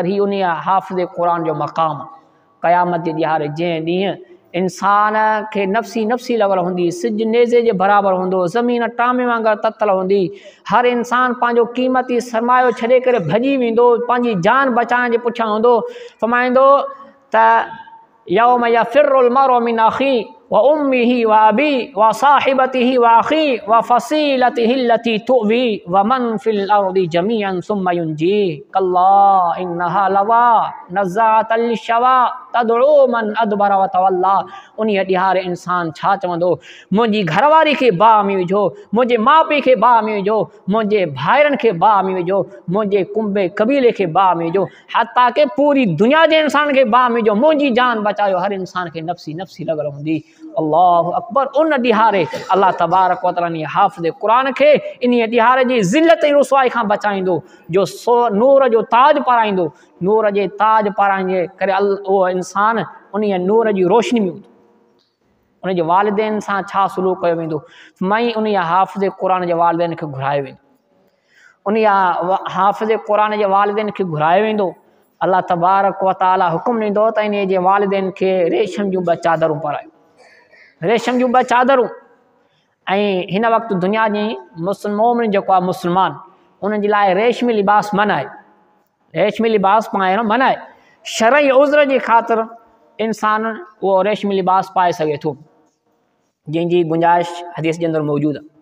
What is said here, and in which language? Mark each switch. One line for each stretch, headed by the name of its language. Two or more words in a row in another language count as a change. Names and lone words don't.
Sindhi: ही उन हाफ़िज़ क़ुरान जो मक़ाम आहे। क़यामत जे ॾिहारे जंहिं ॾींहुं इंसान खे नफ़्सी नफ़्सी लॻल हूंदी, सिज नेज़े जे बराबरि हूंदो, ज़मीन टामे वांगुरु ततल हूंदी, हर इंसान पंहिंजो क़ीमती सरमायो छॾे करे भॼी वेंदो, पंहिंजी जान बचाइण जे पुठियां हूंदो। फरमाईंदो त
Arabic: يوم يفر المرء من أخي وأمه وأبي وصاحبته وأخي وفصيلته التي تؤوي ومن في الأرض جميعا ثم ينجي كلا إنها لظى نزاعة للشوى تدعو من أدبر وتولى.
Sindhi: उन ॾिहारे इंसान छा चवंदो? मुंहिंजी घरवारी खे बाह में विझो, मुंहिंजे माउ पीउ खे बाह में विझो, मुंहिंजे भाइरनि खे बाह में विझो, मुंहिंजे कुंबे क़बीले खे बाह में विझो, हता के पूरी दुनिया जे इंसान खे बाह में विझो, मुंहिंजी जान बचायो। हर इंसान खे नफ़्सी नफ़्सी लॻल हूंदी।
Arabic: الله أكبر.
Sindhi: उन ॾिहारे अल्लाह
Arabic: تبارك وتعالى
Sindhi: हाफ़िज़ क़ुरान खे इन ॾिहारे जी ज़िल्लत ऐं रुसवाई खां बचाईंदो, जो नूर जो ताज पाराईंदो। नूर जे ताज पाराइण करे उहो इंसान उन नूर जी रोशनी में हूंदो। उनजे वालिदैन सां छा सलूक कयो वेंदो? मई उन हाफ़िज़ क़ुरान जे वालिदैन खे घुरायो वेंदो। उन हाफ़िज़ क़ुरान जे वालिदैन खे घुरायो वेंदो। अल्लाह
Arabic: تبارك وتعالى
Sindhi: हुकुम ॾींदो त इन जे वालिदैन खे रेशम जूं 2 चादरूं पारायो, रेशम जूं 2 चादरूं। ऐं हिन वक़्तु दुनिया जी मोमिन जेको आहे मुस्लमान, उन्हनि जे लाइ रेशमी लिबास मना आहे, रेशमी लिबास पाइणु मना आहे। शरई उज़्र जे ख़ातिर इंसान उहो रेशमी लिबास पाए सघे थो, जंहिंजी गुंजाइश हदीस जे अंदरि मौजूदु आहे।